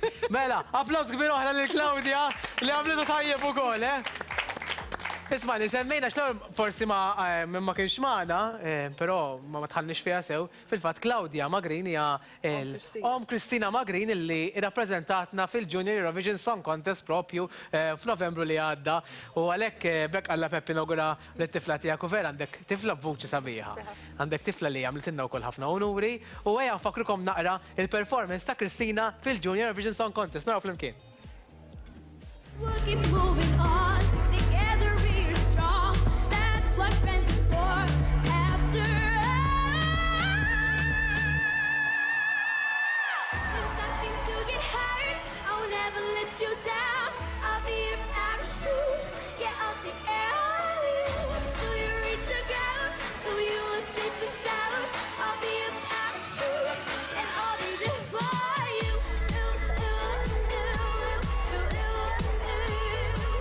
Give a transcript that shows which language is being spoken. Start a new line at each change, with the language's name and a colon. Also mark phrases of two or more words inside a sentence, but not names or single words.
Maltese: Mela, applaws kbir oħra lil Claudia li għamlitu tajjeb ukoll, Isma' li semmejna x'lor forsi ma kienx magħna, però ma tħallniex fiha sew, fil-fatt Claudia Magrin hija l-Om Kristina Magrin illi irrappreżentatna fil-Junior Eurovision Song Contest propju f'Novembru li għadda u għalhekk bekk alla Peppi inaugura lit-tifla tiegħek u vera għandek tifla b'vuċi sabiħa. Għandek tifla li għamlitilna wkoll ħafna unuri u ejja nfakrukom naqra il-performance ta' Kristina fil-Junior Eurovision Song Contest. Naraw flimkien.
English: We'll keep moving on, together we're strong, that's what friends are for, after all. When something to get hurt, I will never let you down, I'll be your parachute, yeah, I'll take care of you, till you reach the ground, so you will safe and sound, I'll be your parachute, and I'll be there for you.